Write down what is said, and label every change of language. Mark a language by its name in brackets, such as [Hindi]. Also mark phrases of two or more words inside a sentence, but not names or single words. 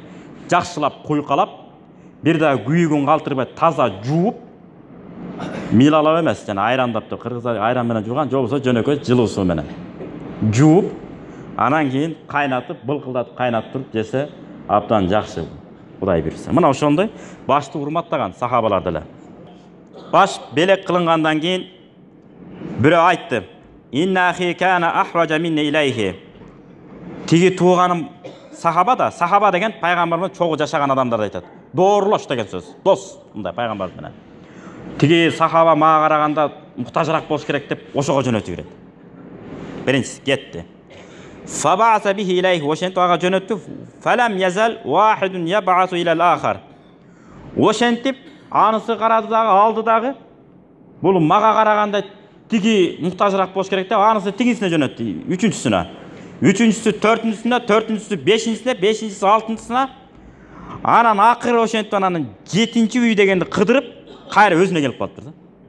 [Kyrgyz] Жакшылап куйкалап, бир да күйүгүн калтырбай таза жууп, милалап эмес, жана айрандап туруп, кыргыздар айран менен жууган, жобосо жөнөкөй жылуу суу менен жууп, анан кийин кайнатып, былкылдатып кайнатып туруп жесе абдан жакшы. Кудай буйрса. Мына ошондой башты урматтаган сахабалар деле. Баш белек кылынгандан кийин бирөө айтты: [Arabic] "إن أخي كان أحوج مني إليه." [Kyrgyz] Тиги тууганым сахаба да, сахаба деген пайгамбар менен чогуу жашаган адамдарды айтат. Доорлош деген сөз. Дос, мындай пайгамбар менен. Тиги сахаба мага караганда муктажыраак болуш керек деп ошого жөнөтүп берет. Биринчиси кетти. [Arabic] فبعث به إليه, [Kyrgyz] ошентип ага жөнөттү. [Arabic] فلم يزل واحد يبعث إلى الآخر. [Kyrgyz] Ошентип анысы карады дагы, алды дагы. Бул мага караганда тиги муктажыраак болуш керек деп анысы тигисине жөнөттү, үчүнчүсүнө. Үчүнчүсү төртүнчүсүнө, төртүнчүсү бешинчисине, бешинчиси алтынчысына. Анан акыры ошентип анан жетинчи үй дегенди кыдырып, кайра өзүнө келип калыптыр да.